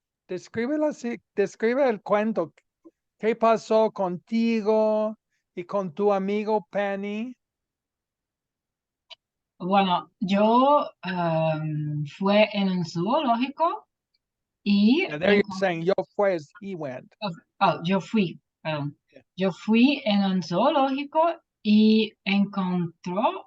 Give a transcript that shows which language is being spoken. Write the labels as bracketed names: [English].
[Spanish] Describe el cuento. ¿Qué pasó contigo y con tu amigo Penny? Bueno, yo fue en un zoológico y [English] Yeah, there you're saying [Spanish] yo fue, [English] he went. [Spanish] yo fui, perdón. Yo fui en un zoológico y encontré